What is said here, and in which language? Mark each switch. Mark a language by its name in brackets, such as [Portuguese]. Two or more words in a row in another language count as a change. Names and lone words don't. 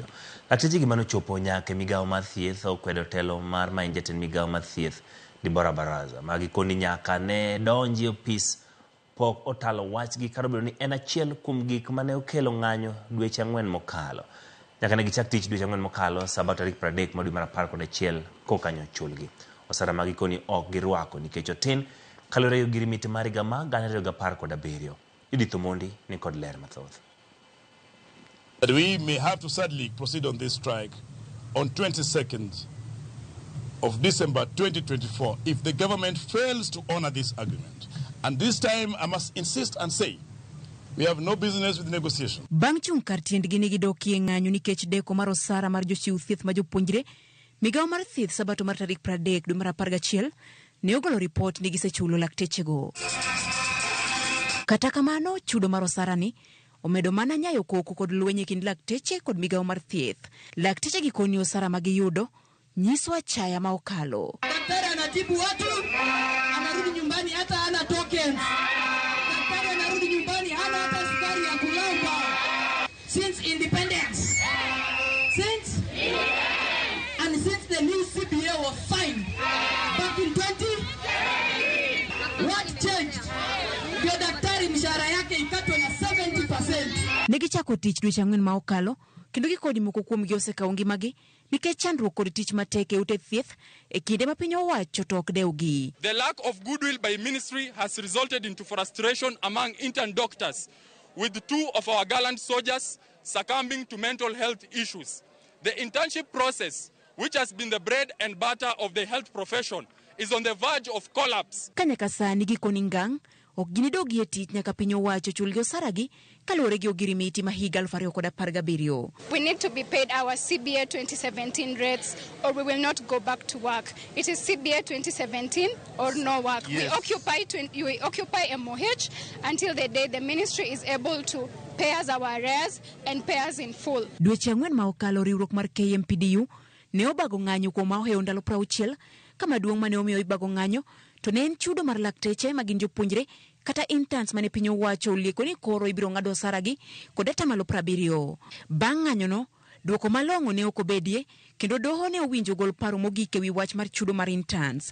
[Luo (Kenya and Tanzania)] Lakteche gima nochopo nyaka migawo mar thieth okwedo telo mar main jatend migawo mar thieth Dibora Baraza magi koni nyaka ne donji opis pok otalo wachgi karo bedo ni en achiel kuom gik mane okelo ng'anyo dweche 4 mokalo. Nyaka ne gichak tich dweche 4 mokalo Sabato tarik 30 dwe mar 11 kokanyo chulgi. Osara magi koni ok girwako nikech otin kalore gi limit mar higa mar 2017. Idito mondi ni kod ler mathoth. [English] That we may have to sadly proceed on this strike on 22nd of December 2024 if the government fails to honor this agreement. And this time I must insist and say we have no business with negotiation. [Luo (Kenya and Tanzania)] Bang' chung kar tiendgi ni gidokie ng'anyo nikech deko mar osara mar jochiw thieth ma jopuonjre, migawo mar thieth Sabato mar tarik 30 dwe mar 11 ne ogolo ripot ni gisechulo lakteche go. Kata kamano, chudo mar osara ni omedo mana nyayo koko kod lwenye kind lakteche kod migawo mar thieth. Lakteche gikoni osara ma giyudo nyiso achaya ma okalo. [Swahili] Daktari anatibu watu, anarudi nyumbani hata hana tokens. Daktari anarudi nyumbani hana hata sukari ya kulamba. [English] Since independence. And since the new CBA was signed back in 20, what changed? [Swahili] Ndio daktari mshahara yake ikatwa na 70%. [Luo (Kenya and Tanzania)] Negichako tich dweche 4 ma okalo, kendo gikodi moko kuom gi osekawo ngimagi nikech chandruok kod tich matek e ute thieth e kinde ma piny owacho to ok dewgi. [English] The lack of goodwill by ministry has resulted into frustration among intern doctors, with 2 of our gallant soldiers succumbing to mental health issues. The internship process, which has been the bread and butter of the health profession, is on the verge of collapse. [Luo (Kenya and Tanzania)] Kanyaka sani gikoni ngang' ok ginidogi e tich nyaka piny owacho chulgi osaragi kaluwore gi ogirimiti ma higa 2017. [English] We need to be paid our CBA 2017 rates or we will not go back to work. It is CBA 2017 or no work. Yes. We occupy MOH until the day the ministry is able to pay us our arrears and pay us in full. [Luo (Kenya and Tanzania)] Dweche 4 ma okalo riwruok mar KMPDU ne obago ng'anyo kuom maohewo ndalo 60 kama duong' mane omiyo ibago ng'anyo to ne en chudo mar lakteche ma gin jopuonjre kata interns mane piny owacho olieko ni koro ibiro ng'ado osaragi kod atamalo 70. Bang' ng'anyono, duoko malong'o ne ok obedie kendo doho ne owinjo gol paro mogik ewi wach mar chudo mar interns.